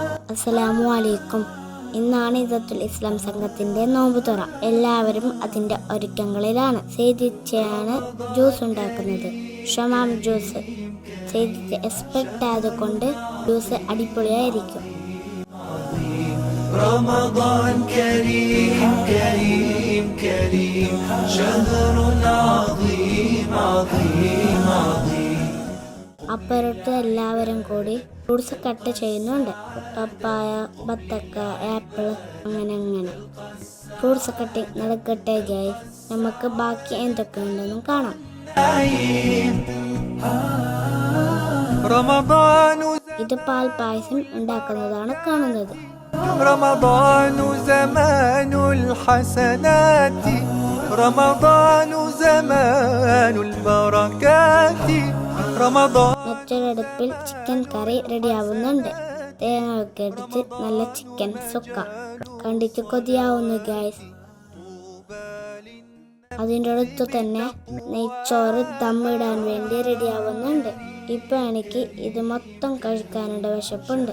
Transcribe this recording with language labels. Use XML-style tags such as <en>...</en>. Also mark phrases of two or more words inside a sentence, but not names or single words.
<ar>السلام عليكم.</ar> <ml>ഇന്നാണ് ഇദത്തുൽ ഇസ്ലാം സംഘത്തിന്റെ നോമ്പ് തുറ. എല്ലാവരും അതിന്റെ ഒരുക്കങ്ങളിലാണ്. സെയ്ദിച്ചയാണ് ജ്യൂസ് ഉണ്ടാക്കുന്നത്. ഷമാം ജ്യൂസ്. സെയ്ദിച്ച് എക്സ്പെർട്ട് ആയതുകൊണ്ട് ജ്യൂസ് അടിപൊളിയായിരിക്കും.</ml> <ar>رمضان كريم كريم كريم شهر عظيم عظيم عظيم.</ar> <ml>അപ്പുറത്ത് എല്ലാവരും കൂടി</ml> <en>fruits cut</en> <ml>ചെയ്യുന്നുണ്ട്. പപ്പായ, ബത്തക്ക, ആപ്പിൾ, അങ്ങനെ</ml> <en>fruits cutting</en> <ml>നടക്കട്ടെ ഗൈസ്. നമുക്ക് ബാക്കി എന്തൊക്കെയുണ്ടെന്ന് കാണാം. ഇത് പാൽ പായസം ഉണ്ടാക്കുന്നതാണ് കാണുന്നത്.</ml> <ar>رمضان زمان الحسنات رمضان زمان البركات رمضان.</ar> <ml>മറ്റൊരടുപ്പിൽ</ml> <en>chicken curry</en> <ml>റെഡിയാവുന്നുണ്ട്. തേങ്ങ ഒക്കെ അടിച്ച് നല്ല ചിക്കൻ സുക്ക കണ്ടിട്ട് കൊതിയാവുന്നു ഗൈസ്. അതിൻ്റെ അടുത്ത് തന്നെ നെയ്ച്ചോറ് ദമ്മിടാൻ വേണ്ടി റെഡിയാവുന്നുണ്ട്. ഇപ്പൊ എനിക്ക് ഇത് മൊത്തം കഴിക്കാനുള്ള വിശപ്പുണ്ട്.</ml>